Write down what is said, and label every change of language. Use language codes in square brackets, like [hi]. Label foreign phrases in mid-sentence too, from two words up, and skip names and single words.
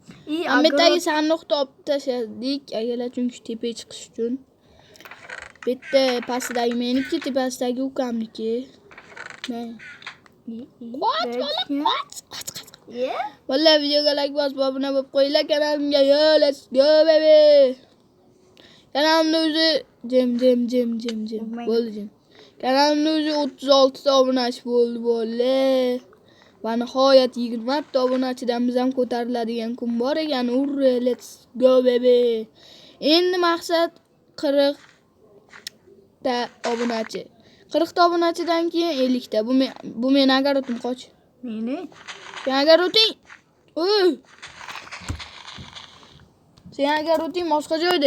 [uz] Ametdagi sandiqni olib tashladik, akalar, chunki tepaga chiqish uchun. Bitta pastdagi meniki, tepasidagi ukamniki. Qoch. Vallahi videoga like bosib, obuna bo'lib qo'yinglar kanalimga. [en] Let's go baby. [uz] Kanalimda o'zi Jim. Bo'ldi jim. Kanalimda o'zi 36 ta obunachi bo'ldi bo'li. Va nihoyat 20 ta obunachidan biz ham ko'tariladigan kun bor ekan. Urre, [en] let's go baby. [uz] Endi maqsad 40 ta obunachi. 40 ta obunachidan keyin 50 ta. Bu men agar o'tim qoch. Meni? Sen agar o'ting. Oy. Sen agar o'ting boshqa joyda.